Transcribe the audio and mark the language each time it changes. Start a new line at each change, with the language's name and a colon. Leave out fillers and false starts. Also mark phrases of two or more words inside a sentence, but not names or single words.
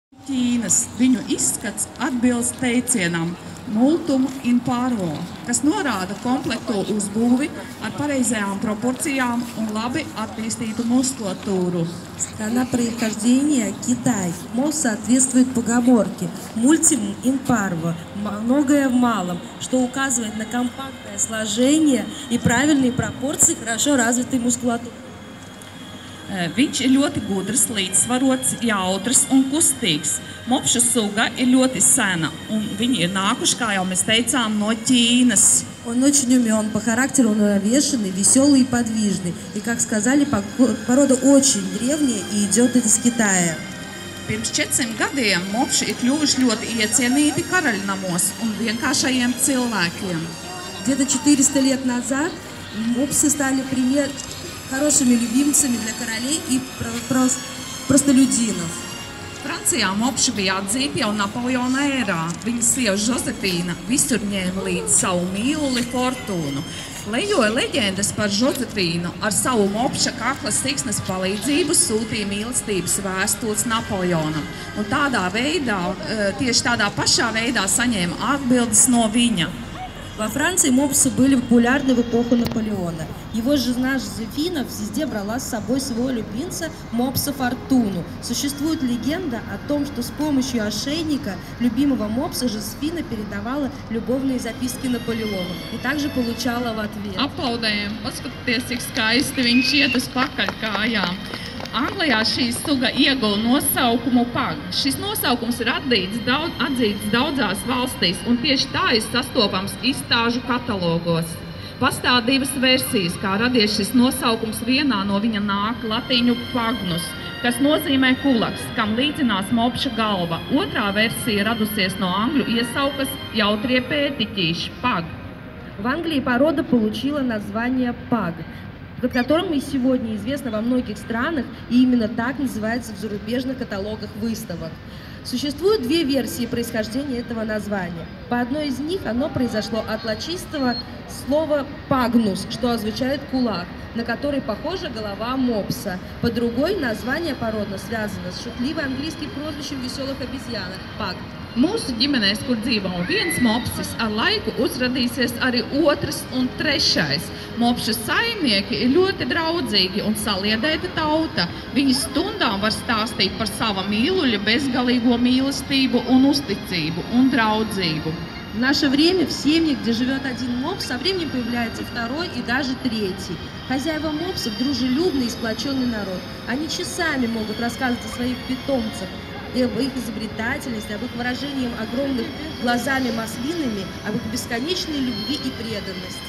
Latvian: Ķīnas. Viņu izskats atbilst teicienam
Latin: multum in parvo,
Latvian: kas norāda komplektu uzbūvi ar pareizajām proporcijām un labi attīstītu muskulatūru.
Russian: Страна происхождения – Китай. Мол соответствует поговорке
Latin: «multum in parvo»
Russian: – многое в малом, что указывает на компактное сложение и правильные пропорции хорошо развитой мускулатуры.
Latvian: Viņš ir ļoti gudrs, līdzsvarots, jautrs un kustīgs. Mopšu suga ir ļoti sena, un viņi ir nākuši, kā jau mēs teicām, no Ķīnas.
Russian: Он очень умен, по характеру он уравновешенный, веселый и подвижный. И, как сказали, порода очень древняя и идет из Китая.
Latvian: Pirms 400 gadiem mopši ir kļuvuši ļoti iecienīti karaļnamos un vienkāršajiem cilvēkiem. Где-то 400 лет назад мопсы стали хорошими любимцами для королей и простолюдинов. Francijā mopši bija atzīti jau Napoleona ērā. Viņa sieva Žozefīna visur ņēma līdz savu mīluli Fortūnu. Lejoja leģendas par Žozefīnu ar savu mopša kakla siksnas palīdzību sūtīja mīlestības vēstules Napoleonam. Un tieši tādā pašā veidā saņēma atbildes no viņa.
Russian: Во Франции мопсы были популярны в эпоху Наполеона. Его жена Жозефина везде брала с собой своего любимца мопса Фортуну. Существует легенда о том, что с помощью ошейника любимого мопса Жозефина передавала любовные записки Наполеону и также получала в ответ.
Latvian: Aplaudējam, paskatieties, cik skaisti viņš iet uz pakaļkājām. Anglijā šī suga ieguva nosaukumu Pug. Šis nosaukums ir atzīts daudzās valstīs, un tieši tā ir sastopams izstāžu katalogos. Pastāv divas versijas, kā radies šis nosaukums. Vienā no viņa nāk latīņu pagnus, kas nozīmē kulaks, kam līdzinās mopša galva. Otrā versija radusies no angļu iesaukas jautrie pētiķīši – Pug.
Russian: В Англии порода получила название Pug, под которым и сегодня известно во многих странах, и именно так называется в зарубежных каталогах выставок. Существует две версии происхождения этого названия. По одной из них оно произошло от латинского слова «пагнус», что означает «кулак», на который похожа голова мопса. По другой название породно связано с шутливым английским прозвищем веселых обезьянок – «паг».
Latvian: Mūsu ģimenēs, kur dzīvo viens mopsis, ar laiku uzradīsies arī otrs un trešais. Mopšu saimnieki ir ļoti draudzīgi un saliedēta tauta. Viņi stundām var stāstīt par sava mīluļa bezgalīgo mīlestību un uzticību un draudzību.
Russian: В наше время в семье, где живет один мопс, со временем появляется второй и даже третий. Хозяева мопсов – дружелюбный и сплоченный народ. Они часами могут рассказывать о своих питомцах, об их изобретательности, об их выражении огромных глазами маслинами, об их бесконечной любви и преданности.